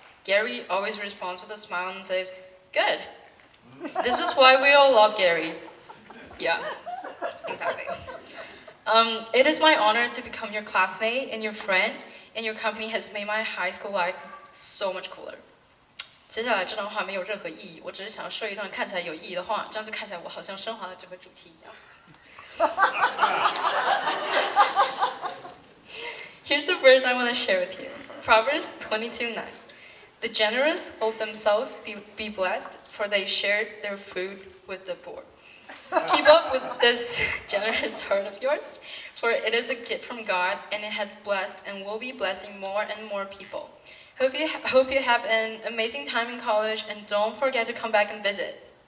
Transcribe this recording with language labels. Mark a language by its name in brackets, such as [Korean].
[English] Gary always responds with a smile and says, good. This is why we all love Gary. Yeah, exactly. It is my honor to become your classmate and your friend, and your company has made my high school life so much cooler. [Chinese] 接下来这段话没有任何意义，我只是想说一段看起来有意义的话，这样就看起来我好像升华了整个主题一样。 [English] Here's the verse I want to share with you. Proverbs 22:9. The generous hold themselves be blessed, for they shared their food with the poor. Keep up with this generous heart of yours, for it is a gift from God, and it has blessed and will be blessing more and more people. Hope you have an amazing time in college, and don't forget to come back and visit.